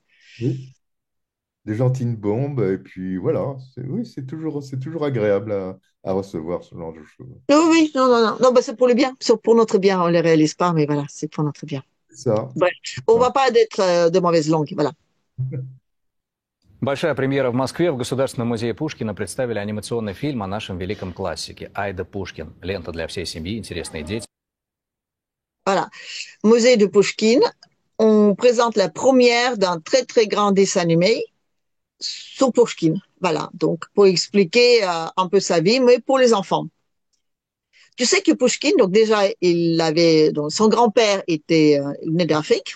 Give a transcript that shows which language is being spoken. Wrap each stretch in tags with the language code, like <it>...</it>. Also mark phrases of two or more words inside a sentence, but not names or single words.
<fr>Oui. Des gentines bombes, et puis voilà. Oui, c'est toujours agréable à recevoir ce genre de choses. Oui, oui, non, non, non, non, bah, c'est pour le bien, c'est pour notre bien, on les réalise pas, mais voilà, c'est pour notre bien. C'est ça. Bref, on va pas être de mauvaise langue, voilà.</fr> <ru>Большая премьера в Москве. В Государственном музее Пушкина представили анимационный фильм о нашем великом классике «Айда Пушкин». Лента для всей семьи, интересные дети.</ru> <fr>Voilà. Musée de Pushkin, on présente la première d'un très, très grand dessin animé sur Pushkin. Voilà. Donc, pour expliquer un peu sa vie, mais pour les enfants. Tu sais que Pushkin, donc déjà, donc son grand-père était, il venait d'Afrique.</fr>